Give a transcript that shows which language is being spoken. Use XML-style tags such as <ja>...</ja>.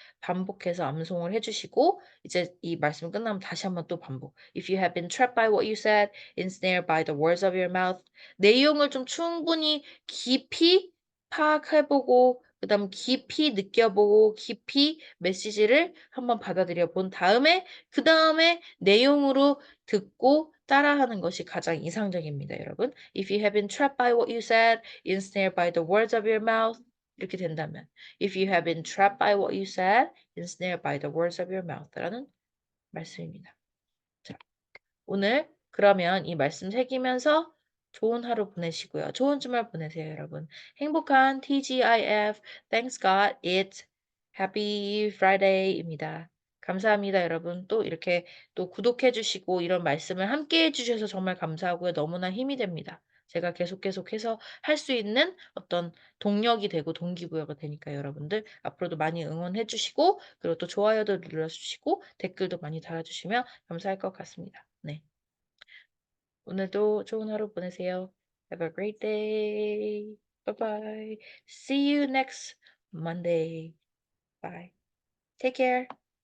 <ko>반복해서 암송을 해주시고 이제 이 말씀 끝나면 다시 한번 또 반복</ko> <en>If you have been trapped by what you said, ensnared by the words of your mouth</en> <ko>내용을 좀 충분히 깊이 파악해보고 그 다음 깊이 느껴보고 깊이 메시지를 한번 받아들여 본 다음에 그 다음에 내용으로 듣고 따라하는 것이 가장 이상적입니다, 여러분.</ko> <en>If you have been trapped by what you said, ensnared by the words of your mouth,</en> <ko>이렇게 된다면</ko> <en>If you have been trapped by what you said, ensnared by the words of your mouth</en> <ko>라는 말씀입니다. 자, 오늘 그러면 이 말씀 새기면서 좋은 하루 보내시고요. 좋은 주말 보내세요, 여러분.</ko> <en>행복한 TGIF, Thanks God, It's Happy Friday입니다.</en> <ko>감사합니다, 여러분. 또 이렇게 또 구독해 주시고 이런 말씀을 함께 해 주셔서 정말 감사하고요. 너무나 힘이 됩니다. 제가 계속해서 할 수 있는 어떤 동력이 되고 동기부여가 되니까 여러분들 앞으로도 많이 응원해 주시고 그리고 또 좋아요도 눌러 주시고 댓글도 많이 달아 주시면 감사할 것 같습니다. 네. 오늘도 좋은 하루 보내세요.</ko> <en>Have a great day. Bye bye. See you next Monday. Bye. Take care.</en>